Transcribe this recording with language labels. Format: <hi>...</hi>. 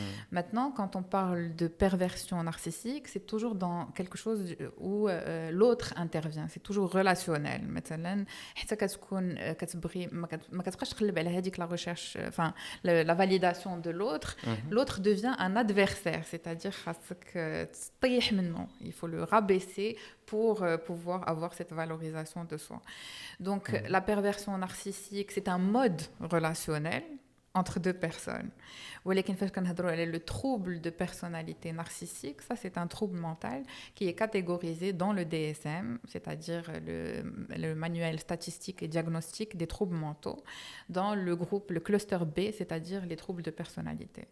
<fr>Maintenant, quand on parle de perversion narcissique, c'est toujours dans quelque chose où l'autre intervient. C'est toujours relationnel.</fr> <ar>حتى كتكون كتبغي ما كتبقاش تقلب على هذيك لا ريشيرش</ar> <fr>la validation de l'autre. L'autre devient un adversaire, c'est-à-dire</fr> <ar>خاصك تطيح منه.</ar> <fr>Il faut le rabaisser pour pouvoir avoir cette valorisation de soi. Donc la perversion narcissique, c'est un mode relationnel entre deux personnes.</fr> <ar>ولكن فاش كنهضروا على</ar> <fr>le trouble de personnalité narcissique, ça c'est un trouble mental qui est catégorisé dans le DSM, c'est-à-dire le manuel statistique et diagnostique des troubles mentaux, dans le groupe, le cluster B, c'est-à-dire les troubles de personnalité.</fr>